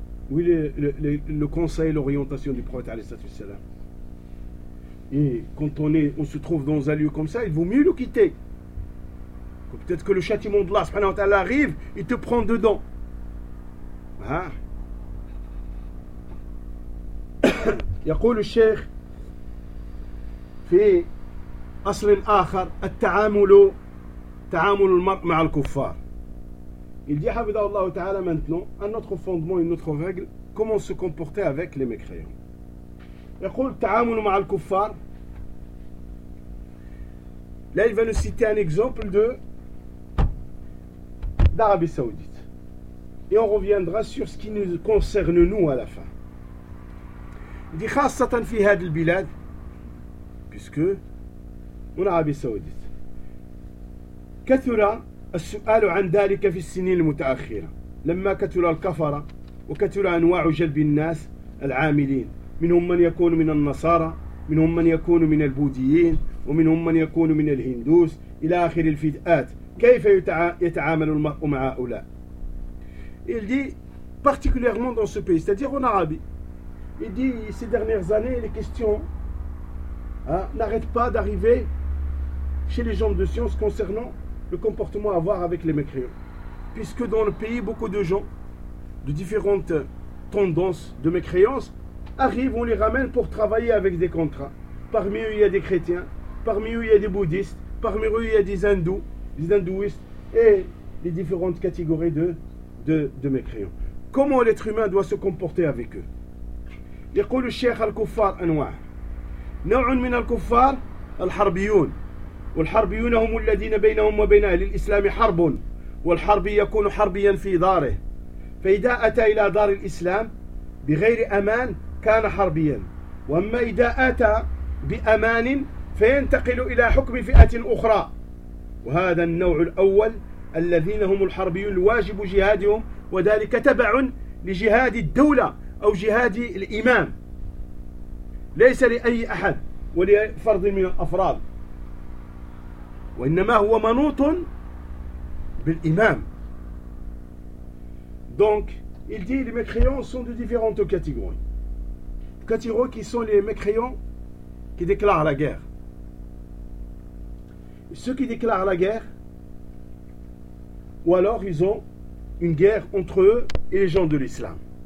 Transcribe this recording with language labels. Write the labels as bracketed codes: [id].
[fr] Où il est le conseil, l'orientation du prophète, alayhi salam? Et quand on se trouve dans un lieu comme ça, il vaut mieux le quitter. Peut-être que le châtiment de Allah arrive, il te prend dedans. Hein? [ar] يقول الشيخ في أصل آخر التعامل تعامل المرء مع الكفار. [fr] Il dit [ar] حفظه الله تعالى [fr] maintenant un autre fondement, une autre règle, comment se comporter avec les mécréants. [ar] يقول التعامل مع الكفار. [fr] Là il va nous citer un exemple d'Arabie Saoudite. Et on reviendra sur ce qui nous concerne nous à la fin. [ar] دي خاصة في هذه البلاد [fr] puisque en Arabie Saoudite [ar] كثر السؤال عن ذلك في السنين المتأخرة لما كثر الكفرة وكثر أنواع جلب الناس العاملين منهم من يكون من النصارى منهم من يكون من البوذيين ومنهم من يكون من الهندوس إلى آخر الفئات كيف يتعامل المرء مع هؤلاء. [fr] Il dit particulièrement dans ce pays, c'est-à-dire en Arabie. Il dit, ces dernières années, les questions, hein, n'arrêtent pas d'arriver chez les gens de science concernant le comportement à avoir avec les mécréants. Puisque dans le pays, beaucoup de gens de différentes tendances de mécréance arrivent, on les ramène pour travailler avec des contrats. Parmi eux, il y a des chrétiens, parmi eux, il y a des bouddhistes, parmi eux, il y a des hindous, des hindouistes et les différentes catégories de mécréants. Comment l'être humain doit se comporter avec eux? [ar] يقول الشيخ الكفار أنواع نوع من الكفار الحربيون والحربيون هم الذين بينهم وبين أهل الإسلام حرب والحربي يكون حربيا في داره فإذا أتى إلى دار الإسلام بغير أمان كان حربيا وأما إذا أتى بأمان فينتقل إلى حكم فئة أخرى وهذا النوع الأول الذين هم الحربيون الواجب جهادهم وذلك تبع لجهاد الدولة أو جهاد الإمام ليس لأي أحد ولفرد من الأفراد وإنما هو منوط بالإمام. [fr] Donc il dit les mécréants sont de différentes catégories. Catégories qui sont les mécréants qui déclarent la guerre. Ceux qui déclarent la guerre, ou alors ils ont une guerre entre eux et les gens de l'islam.